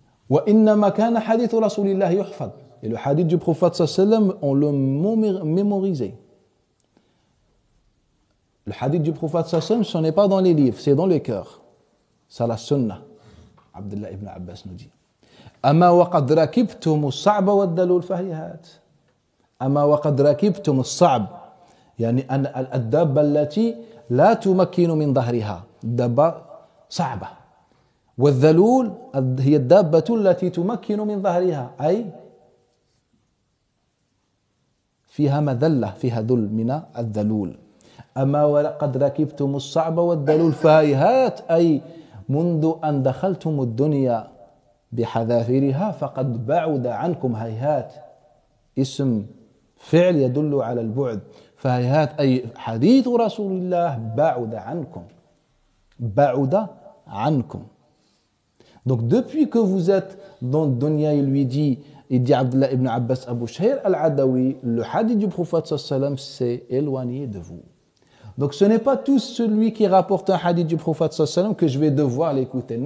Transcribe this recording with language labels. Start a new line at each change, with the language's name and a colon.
Arabic: وَإِنَّمَا كَانَ حَدِيثُ رَسُولِ اللَّهِ يُحْفَظ.
French: Et le hadith du prophète sallallahu alayhi wa sallam, on le mémorisait. Le hadith du prophète sallallahu alayhi wa sallam, ce n'est pas dans les livres, c'est dans le cœur. C'est la sunnah. Abdullah ibn Abbas nous dit.
Arabic: أما وقد ركبتم الصعب والدلول فهيهات. أما وقد ركبتم الصعب يعني أن الدابة التي لا تمكن من ظهرها دابة صعبة والذلول هي الدابة التي تمكن من ظهرها أي فيها مذلة فيها ذل من الذلول. أما وقد ركبتم الصعب والذلول فهيهات أي منذ أن دخلتم الدنيا بحذافيرها فقد بعد عنكم هيهات. اسم فعل يدل على البعد. فهيهات أي حديث رسول الله بعد عنكم. بعد عنكم.
French: Donc depuis que vous êtes dans le dunya, il dit Abdullah ibn Abbas Abu Shahir al-Adawi, le hadith du prophète sallallahu alayhi wa sallam s'est éloigné de vous. Donc ce n'est pas tout celui qui rapporte un hadith du prophète sallallahu alayhi wa sallam que je vais devoir l'écouter.